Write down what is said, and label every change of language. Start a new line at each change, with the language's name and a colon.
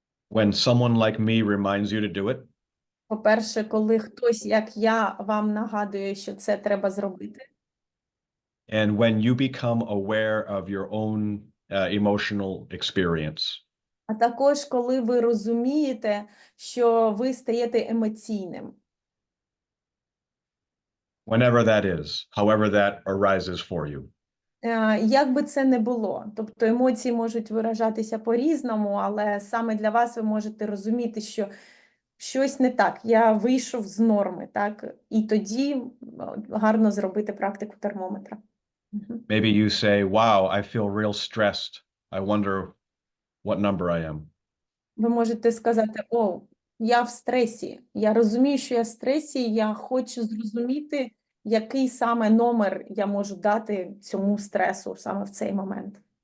English: When someone like me reminds you to do it,
Ukrainian: По-перше, коли хтось, як я, вам нагадує, що це треба зробити.
English: and when you become aware of your own emotional experience.
Ukrainian: А також, коли ви розумієте, що ви стаєте емоційним.
English: Whenever that is, however that arises for you.
Ukrainian: Як би це не було. Тобто емоції можуть виражатися по-різному, але саме для вас ви можете розуміти, що щось не так, я вийшов з норми, так? І тоді гарно зробити практику термометра.
English: Maybe you say, wow, I feel real stressed. I wonder what number I am.
Ukrainian: Ви можете сказати, о, я в стресі, я розумію, що я в стресі, я хочу зрозуміти, який саме номер я можу дати цьому стресу саме в цей момент.